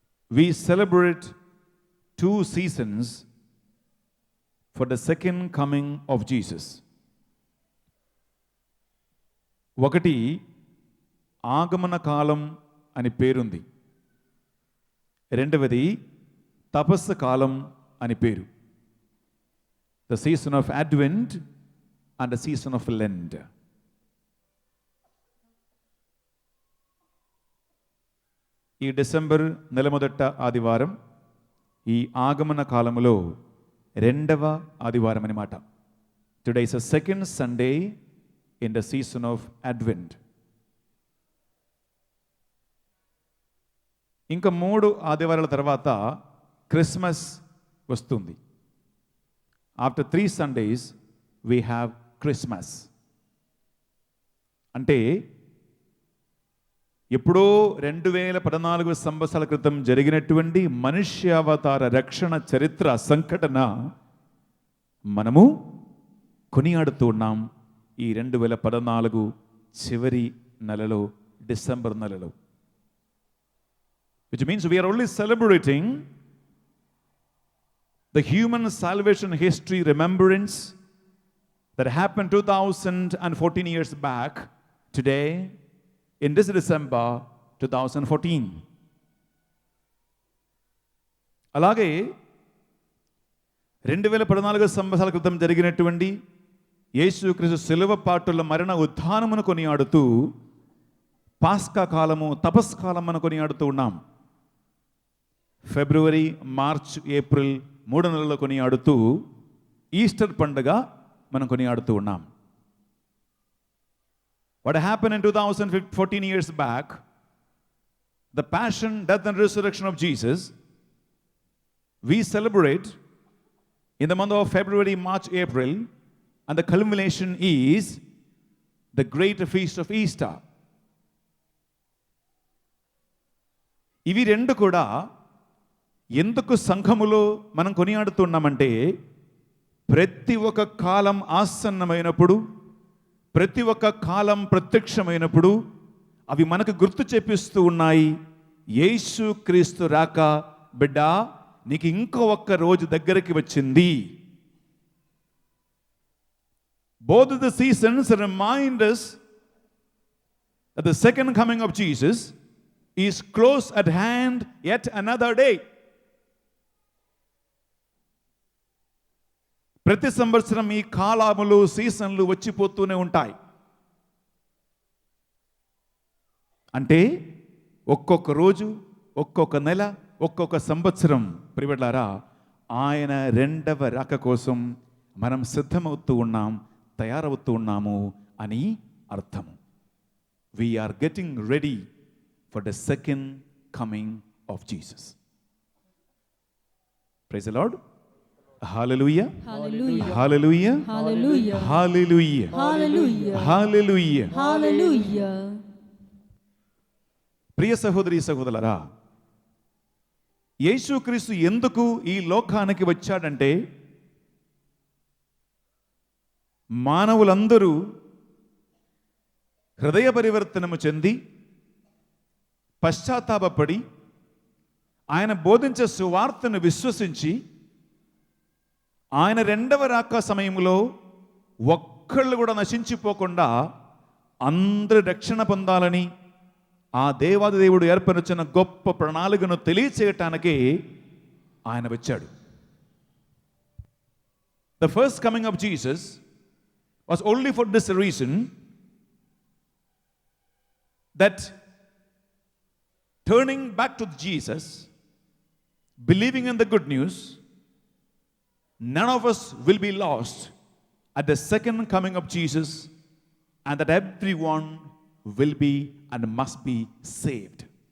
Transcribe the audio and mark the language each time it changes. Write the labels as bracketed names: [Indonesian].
[English] We celebrate 2 seasons for the second coming of Jesus. [Telugu] ఒకటి ఆగమన కాలం అని పేరుంది, రెండవది తపస్సు కాలం అని పేరు. [English] The season of Advent and the season of Lent. [Telugu] ఈ డిసెంబర్ నెల మొదట ఆదివారం ఈ ఆగమన కాలములో 2వ ఆదివారం అన్నమాట. [English] Today is a second Sunday in the season of Advent. [Telugu] ఇంకా 3 ఆదివారాల తర్వాత క్రిస్మస్ వస్తుంది. [English] After 3 Sundays we have Christmas. [Telugu] అంటే ఎప్పుడో 2014 సంవత్సరాల క్రితం జరిగినటువంటి మనుష్యావతార రక్షణ చరిత్ర సంఘటన మనము కొనియాడుతూ ఉన్నాం ఈ 2014 చివరి నెలలో, డిసెంబర్ నెలలో. [English] Which means we are only celebrating the human salvation history remembrance that happened 2014 years back today in this December 2014. [Telugu] అలాగే 2014 సంవత్సరాల క్రితం జరిగినటువంటి యేసుక్రీస్తు శిలువ పాటుల మరణ ఉత్థానమును కొనియాడుతూ పాస్కా కాలము, తపస్కాలమును కొనియాడుతూ ఉన్నాం. ఫిబ్రవరి, మార్చ్, ఏప్రిల్ 3 నెలల్లో కొనియాడుతూ ఈస్టర్ పండుగ మనం కొనియాడుతూ ఉన్నాం. [English] What happened in 2014 years back, the passion, death and resurrection of Jesus, we celebrate in the month of February, March, April, and the culmination is the great feast of Easter. [Telugu] ఇవి రెండు కూడా ఎందుకు సంఘములో మనం కొనియాడుతున్నామంటే, ప్రతి ఒక్క కాలం ఆసన్నమైనప్పుడు, ప్రతి ఒక్క కాలం ప్రత్యక్షమైనప్పుడు అవి మనకు గుర్తు చేపిస్తూ ఉన్నాయి, యేసు క్రీస్తు రాక బిడ్డ నీకు ఇంకో ఒక్క రోజు దగ్గరికి వచ్చింది. [English] Both of the seasons remind us that the second coming of Jesus is close at hand yet another day. [Telugu] ప్రతి సంవత్సరం ఈ కాలములు, సీజన్లు వచ్చిపోతూనే ఉంటాయి. అంటే ఒక్కొక్క రోజు, ఒక్కొక్క నెల, ఒక్కొక్క సంవత్సరం ప్రియబిడ్డలారా ఆయన రెండవ రాక కోసం మనం సిద్ధమవుతూ ఉన్నాం, తయారవుతూ ఉన్నాము అని అర్థము. [English] We are getting ready for the second coming of Jesus. Praise the Lord. Hallelujah. Hallelujah. Hallelujah. Hallelujah. Hallelujah. Hallelujah. Hallelujah. Hallelujah. [Telugu] ప్రియ సహోదరి సహోదరులారా, యేసుక్రీస్తు ఎందుకు ఈ లోకానికి వచ్చాడంటే, మానవులందరూ హృదయ పరివర్తనము చెంది పశ్చాత్తాపపడి ఆయన బోధించే సువార్తను విశ్వసించి ఆయన రెండవ రాక సమయంలో ఒక్కళ్ళు కూడా నశించిపోకుండా అందరూ రక్షణ పొందాలని ఆ దేవాది దేవుడు ఏర్పరిచిన గొప్ప ప్రణాళికను తెలియచేయటానికి ఆయన వచ్చాడు. [English] The first coming of Jesus was only for this reason, that turning back to Jesus, believing in the good news, none of us will be lost at the second coming of Jesus, and that everyone will be and must be saved.